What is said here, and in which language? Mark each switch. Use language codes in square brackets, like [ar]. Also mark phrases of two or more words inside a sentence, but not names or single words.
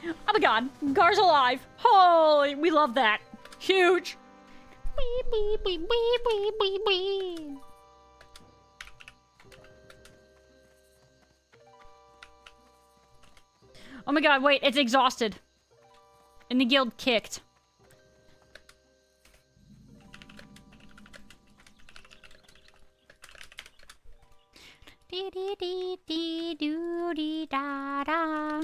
[en] Oh my god, Gar's alive. Holy, we love that. Huge. Wee, wee, wee, wee, wee, wee, wee. Oh my god, wait, it's exhausted. And the guild kicked. Dee dee dee dee doo dee da da.